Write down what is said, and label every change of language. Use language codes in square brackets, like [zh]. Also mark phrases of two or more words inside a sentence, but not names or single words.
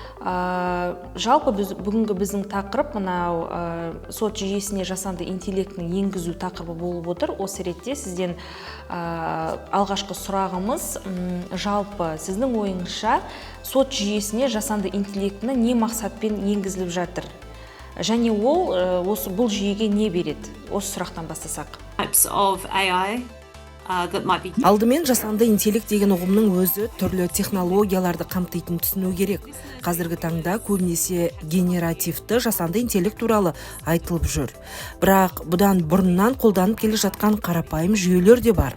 [kk] Жалпы бүгінгі біздің тақырып мынау сот жүйесіне жасанды интеллектінің енгізу тақырыбы болып отыр. Осы ретте сізден алғашқы сұрағымыз, жалпы сіздің ойыңызша сот жүйесіне жасанды интеллектіні не мақсатпен енгізіліп жатыр? Және бұл жүйеге не береді? Осы сұрақтан бастасақ. [en] Types of AI [kk] Алдымен жасанды интеллект деген ұғымның өзі түрлі технологияларды қамтитын түсіну керек. Қазіргі таңда көбінесе генеративті жасанды интеллект туралы айтылып жүр. Бірақ бұдан бұрыннан қолданып келе жатқан қарапайым жүйелер де бар.